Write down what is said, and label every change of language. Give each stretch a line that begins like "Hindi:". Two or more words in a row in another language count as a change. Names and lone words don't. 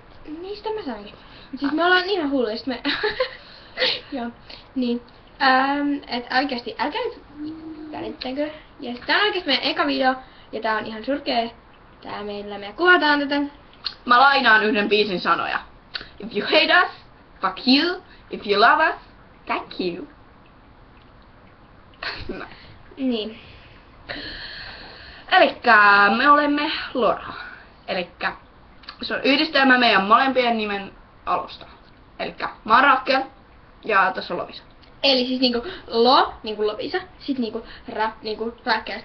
Finnish: Niin sitä mä sanoinkin. Siis me ollaan ihan hulluja, sit me... Joo, niin. Et oikeesti älkää nyt välittäkö. Ja sit tää on oikeesti meidän eka video, ja tää on ihan surkee. Tää me kuvataan tätä. Mä lainaan yhden biisin sanoja.
English: If you hate us, fuck you. If you love us, thank you.
Finnish: No. Niin. Elikkä me olemme Lora. Elikkä se on yhdistelmä meidän molempien nimen alusta. Elikkä mä oon Rakel ja tässä on Lovisa. Eli siis niinku lo, niinku Lovisa, sit niinku ra, niinku Rakel.